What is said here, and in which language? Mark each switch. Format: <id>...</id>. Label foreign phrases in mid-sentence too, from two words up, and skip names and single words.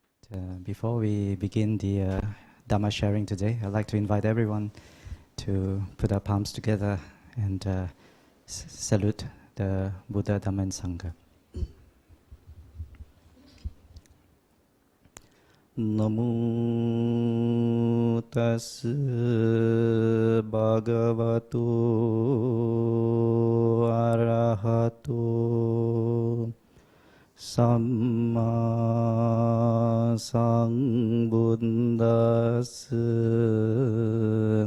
<en>Before we begin the Dhamma sharing today, I'd like to invite everyone to put our palms together and salute the Buddha, Dhamma and Sangha.</en> <pi>Namo tassa bhagavato arahato Samma Sambuddhassa.</pi>